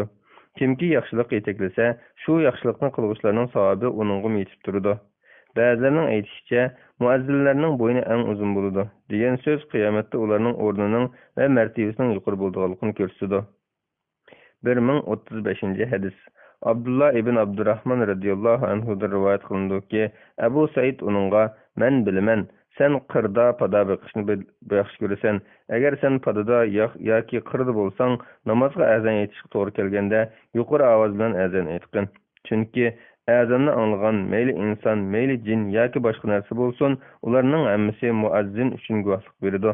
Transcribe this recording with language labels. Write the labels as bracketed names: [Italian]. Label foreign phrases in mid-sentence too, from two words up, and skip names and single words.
[Uzbek] Kimki yaxshilik yetaklasa, shu yaxshilikni qiluvchilarning savobi uningga yetib turadi. Ba'zilarning aytishicha, muazzinlarning bo'yni eng uzun bo'ladi degan so'z qiyomatda ularning o'rnining va martabasining yuqori bo'lganligini ko'rsatadi. 1035 hadis. Abdullah ibn Abdurrahman [Arabic] رضي الله عنه [Uzbek] rivayet qilindiki, Abu Said uningga, "Men bilaman, sen qirda pada biqishni yaxshi ko'rasan. Agar sen padada yoki qirda bo'lsang, namozga azan aytishga to'g'ri kelganda, yuqori ovoz bilan azan aytqin. Chunki azanni anglagan mayli inson, mayli jin yoki boshqa narsa bo'lsin, ularning hammasi muazzin uchun guvohlik beradi.